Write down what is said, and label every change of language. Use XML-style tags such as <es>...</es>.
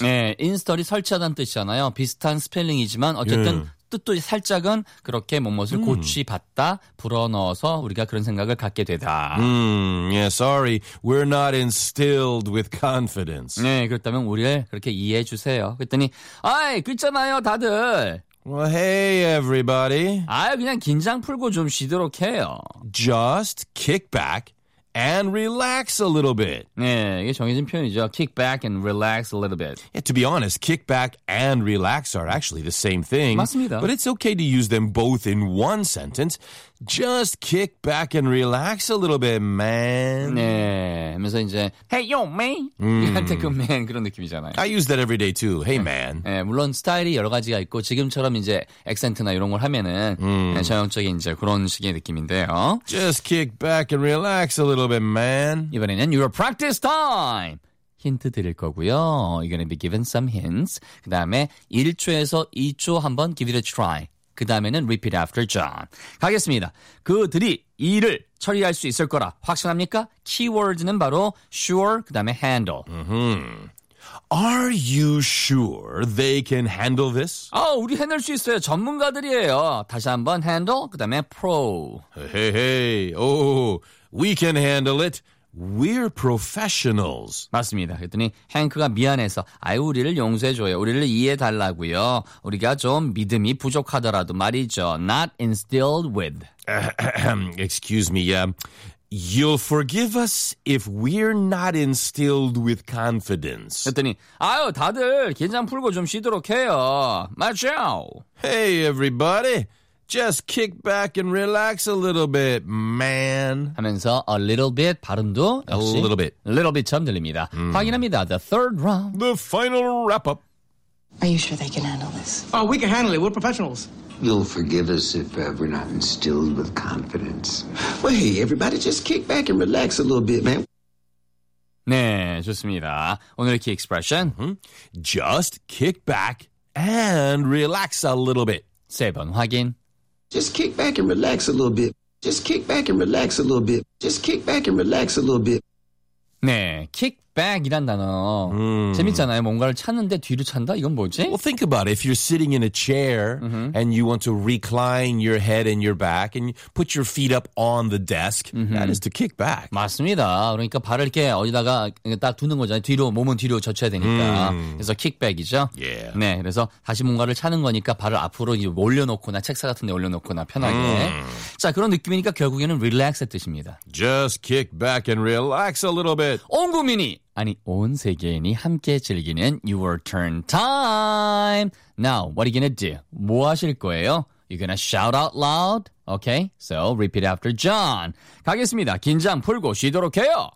<ko>네, install이 설치하다는 뜻이잖아요. 비슷한 스펠링이지만 어쨌든 뜻도 살짝은 그렇게 뭐뭇을 고취받다, 불어넣어서 우리가 그런 생각을 갖게 되다.</ko> <en>Yeah, sorry. We're not instilled with confidence.</en> <ko>네, 그렇다면 우리를 그렇게 이해해 주세요. 그랬더니, 아이, 그렇잖아요, 다들.</ko> <en>Well, hey, everybody.</en> <ko>아, 그냥 긴장 풀고 좀 쉬도록 해요.</ko> <en>Just kick back and relax a little bit.</en> <ko>네, 이게 정해진 표현이죠.</ko> <en>Kick back and relax a little bit. Yeah, to be honest, kick back and relax are actually the same thing.</en> <ko>맞습니다.</ko> <en>But it's okay to use them both in one sentence. Just kick back and relax a little bit, man.</en> <ko>네, 하면서 이제</ko> <en>Hey, yo, man.</en> <ko>이한테 그 man 그런 느낌이잖아요.</ko> <en>I use that every day, too. Hey, man.</en> <ko>네, 물론 스타일이 여러 가지가 있고 지금처럼 이제 액센트나 이런 걸 하면은 전형적인 이제 그런 식의 느낌인데요.</ko> <en>Just kick back and relax a little bit, man.</en> <ko>이번에는</ko> <en>your practice time.</en> <ko>힌트 드릴 거고요.</ko> <en>You're gonna be given some hints.</en> <ko>그 다음에 1초에서 2초 한번</ko> <en>give it a try.</en> <ko>그 다음에는</ko> <en>repeat after John.</en> <ko>가겠습니다. 그들이 일을 처리할 수 있을 거라 확신합니까? 키워드는 바로 sure, 그 다음에 handle.</ko> <en>Are you sure they can handle this?</en> <ko>아, 우리 해낼 수 있어요. 전문가들이에요. 다시 한번 handle, 그 다음에 pro.</ko> <en>Hey, hey, oh, we can handle it. We're professionals.</en> <ko>맞습니다. 그랬더니 헹크가 미안해서 아이 우리를 용서해줘요. 우리를 이해해달라고요. 우리가 좀 믿음이 부족하더라도 말이죠.</ko> <en>Not instilled with. Excuse me. You'll forgive us if we're not instilled with confidence.</en> <ko>그랬더니 아유 다들 긴장 풀고 좀 쉬도록 해요. 맞죠?</ko> <en>Hey everybody. Just kick back and relax a little bit, man.</en> <ko>하면서 a little bit 발음도 역시</ko> <en>a little bit. A little bit처럼</en> <ko>들립니다. 확인합니다.</ko> <en>The third round. The final wrap-up. Are you sure they can handle this? Oh, we can handle it. We're professionals. You'll forgive us if we're not instilled with confidence. Well, hey, everybody, just kick back and relax a little bit, man.</en> <ko>네, 좋습니다. 오늘의 key expression.</ko> <en>Just kick back and relax a little bit.</en> <ko>세 번 확인.</ko> <en>Just kick back and relax a little bit. Just kick back and relax a little bit. Just kick back and relax a little bit.</en> <ko>네, kick back이란 단어. 재밌잖아요. 뭔가를 찾는데 뒤로 찬다? 이건 뭐지?</ko> <en>Well, think about it. If you're sitting in a chair and you want to recline your head and your back and you put your feet up on the desk, that is to kick back.</en> <ko>맞습니다. 그러니까 발을 이렇게 어디다가 딱 두는 거잖아요. 뒤로, 몸은 뒤로 젖혀야 되니까. 그래서 kick back이죠.</ko> <en>Yeah.</en> <ko>네, 그래서 다시 뭔가를 찾는 거니까 발을 앞으로 올려놓거나 책상 같은 데 올려놓거나 편하게. 자, 그런 느낌이니까 결국에는 relax의 뜻입니다.</ko> <en>Just kick back and relax a little bit.</en> <ko>온 국민이! 아니, 온 세계인이 함께 즐기는 Your Turn Time!</ko> <en>Now, what are you gonna do?</en> <ko>뭐 하실 거예요?</ko> <en>You're gonna shout out loud? Okay, so repeat after John.</en> <ko>가겠습니다. 긴장 풀고 쉬도록 해요.</ko>